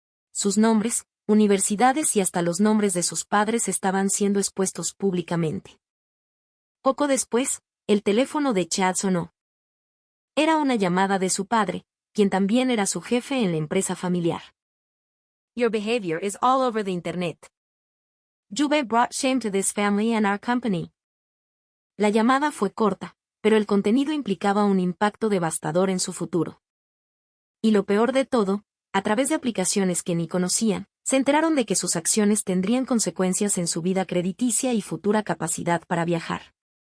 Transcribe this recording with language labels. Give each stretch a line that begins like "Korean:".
Spanish: Sus nombres, universidades y hasta los nombres de sus padres estaban siendo expuestos públicamente. Poco después, el teléfono de Chad sonó. Era una llamada de su padre, quien también era su jefe en la empresa familiar.
English: "Your behavior is all over the internet. You've brought shame to this family and our company".
Spanish: La llamada fue corta, pero el contenido implicaba un impacto devastador en su futuro. Y lo peor de todo, a través de aplicaciones que ni conocían, se enteraron de que sus acciones tendrían consecuencias en su vida crediticia y futura capacidad para viajar.